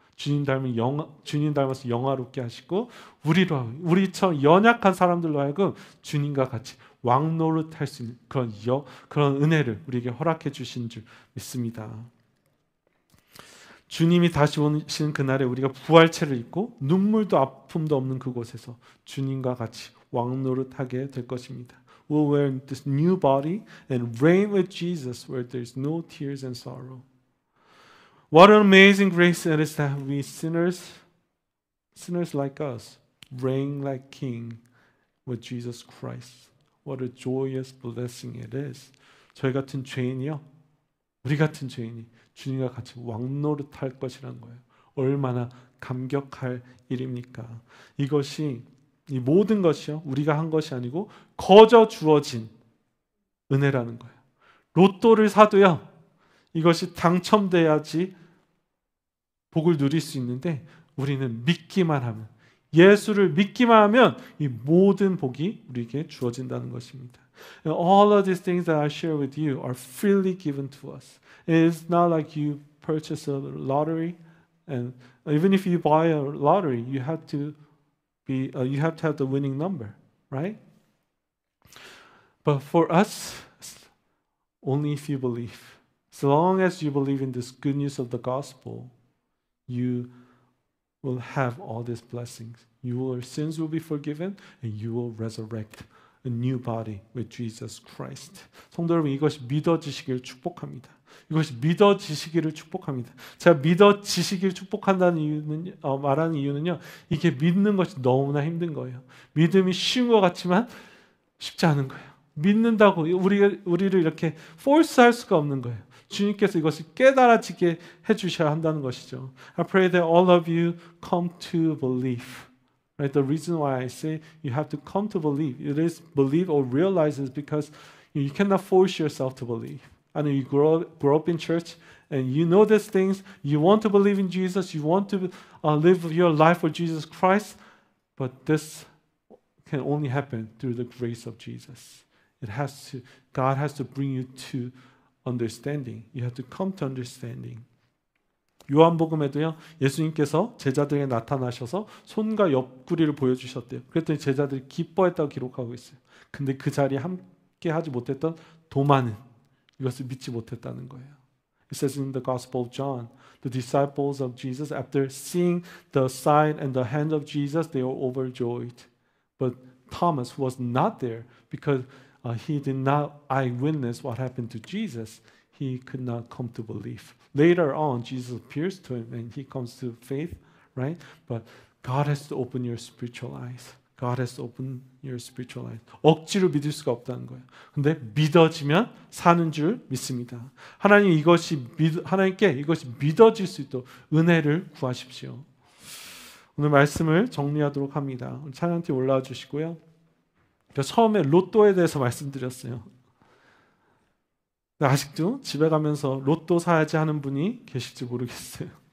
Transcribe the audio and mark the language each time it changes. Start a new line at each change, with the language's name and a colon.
Korean: 주님 닮아서 영화롭게 하시고 우리처럼 연약한 사람들로 하여금 주님과 같이 왕노릇할 수 있는 그런 은혜를 우리에게 허락해 주신 줄 믿습니다. 주님이 다시 오시는 그날에 우리가 부활체를 입고 눈물도 아픔도 없는 그곳에서 주님과 같이 왕노릇하게 될 것입니다.
English: We'll wear this new body and reign with Jesus where there is no tears and sorrow. What an amazing grace it is that we sinners like us, reign like king with Jesus Christ. What a joyous blessing it is.
Korean: 저희 같은 죄인이요, 우리 같은 죄인이 주님과 같이 왕노릇할 것이라는 거예요. 얼마나 감격할 일입니까? 이 모든 것이요, 우리가 한 것이 아니고 거저 주어진 은혜라는 거예요. 로또를 사도요, 이것이 당첨돼야지 복을 누릴 수 있는데 우리는 믿기만 하면, 예수를 믿기만 하면 이 모든 복이 우리에게 주어진다는 것입니다.
English: And all of these things that I share with you are freely given to us. It is not like you purchase a lottery, and even if you buy a lottery, you have to have the winning number, right? But for us, only if you believe. As long as you believe in this good news of the gospel, you will have all these blessings. Your sins will be forgiven, and you will resurrect a new body with Jesus Christ.
Korean: 성도 여러분, 이것이 믿어지시기를 축복합니다. 이것이 믿어지시기를 축복합니다. 제가 믿어지시기를 축복한다는 이유는, 말하는 이유는요, 이게 믿는 것이 너무나 힘든 거예요. 믿음이 쉬운 것 같지만 쉽지 않은 거예요. 믿는다고 우리를 이렇게 force할 수가 없는 거예요. 주님께서 이것을 깨달아지게 해주셔야 한다는 것이죠.
English: I pray that all of you come to believe. Right? The reason why I say you have to come to believe, it is believe or realize, is because you cannot force yourself to believe. I know you grow up in church and you know these things. You want to believe in Jesus. You want to live your life for Jesus Christ. But this can only happen through the grace of Jesus. God has to bring you to understanding. You have to come to understanding.
Korean: 요한복음에도요, 예수님께서 제자들에게 나타나셔서 손과 옆구리를 보여주셨대요. 그랬더니 제자들이 기뻐했다고 기록하고 있어요. 근데 그 자리에 함께 하지 못했던 도마는 이것을 믿지 못했다는 거예요.
English: It says in the Gospel of John, the disciples of Jesus, after seeing the sign and the hand of Jesus, they were overjoyed. But Thomas, who was not there because he did not eyewitness what happened to Jesus, he could not come to belief. Later on, Jesus appears to him and he comes to faith, right? But God has to open your spiritual eyes. God has to open your spiritual eyes.
Korean: 억지로 믿을 수가 없다는 거예요. 근데 믿어지면 사는 줄 믿습니다. 하나님께 이것이 믿어질 수 있도록 은혜를 구하십시오. 오늘 말씀을 정리하도록 합니다. 찬양팀 올라와 주시고요. 처음에 로또에 대해서 말씀드렸어요. 아직도 집에 가면서 로또 사야지 하는 분이 계실지 모르겠어요.